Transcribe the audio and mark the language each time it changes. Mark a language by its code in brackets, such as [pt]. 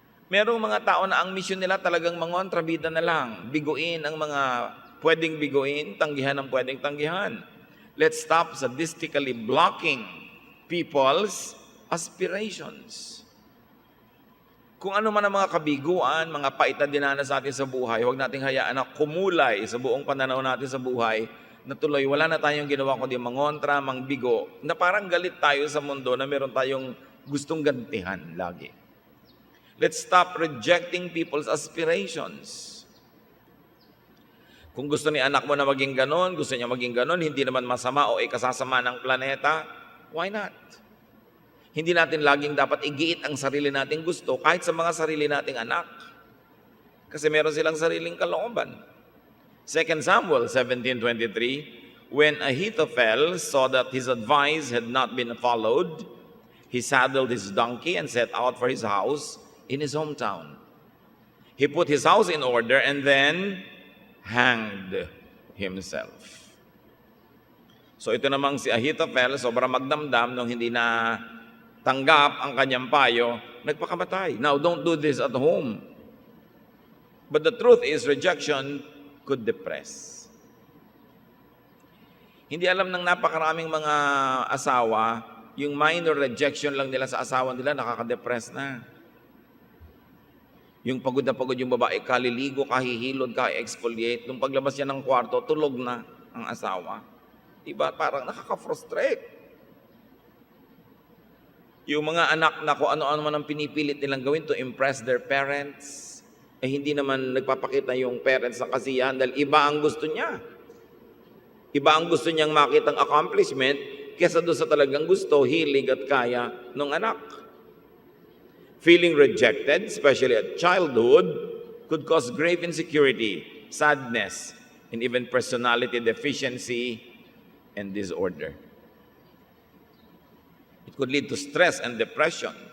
[tl] Merong mga tao na ang mission nila talagang mangontrabida na lang. Biguin ang mga pwedeng biguin, tanggihan ang pwedeng tanggihan. [en] Let's stop sadistically blocking people's aspirations. [tl] Kung ano man ang mga kabiguan, mga pait na dinanas natin sa buhay, huwag nating hayaan na kumulay sa buong pananaw natin sa buhay na tuloy, wala na tayong ginawa kundi mangontra, mangbigo, na parang galit tayo sa mundo na meron tayong gustong gantihan lagi. [en] Let's stop rejecting people's aspirations. [tl] Kung gusto ni anak mo na maging ganon, gusto niya maging ganon, hindi naman masama o ikasasama ng planeta, [en] why not? [tl] Hindi natin laging dapat igiit ang sarili nating gusto kahit sa mga sarili nating anak. Kasi meron silang sariling kalooban. [en] 2 Samuel 17:23, when Ahithophel saw that his advice had not been followed, he saddled his donkey and set out for his house in his hometown. He put his house in order and then hanged himself. [tl] So ito namang si Ahithophel, sobrang magdamdam nung hindi na tanggap ang kanyang payo, nagpakamatay. [en] Now, don't do this at home. But the truth is, rejection could depress. [tl] Hindi alam ng napakaraming mga asawa, yung minor rejection lang nila sa asawa nila, nakaka-depress na. Yung pagod na pagod yung babae, kaliligo, kahihilod, ka-exfoliate. Nung paglabas niya ng kwarto, tulog na ang asawa. Diba? Parang nakaka-frustrate. Yung mga anak na kung ano-ano man ang pinipilit nilang gawin [en] to impress their parents, [tl] hindi naman nagpapakita yung parents ng kasiyahan dahil iba ang gusto niya. Iba ang gusto niyang makitang accomplishment kesa doon sa talagang gusto, hilig at kaya ng anak. [en] Feeling rejected, especially at childhood, could cause grave insecurity, sadness, and even personality deficiency and disorder. It could lead to stress and depression.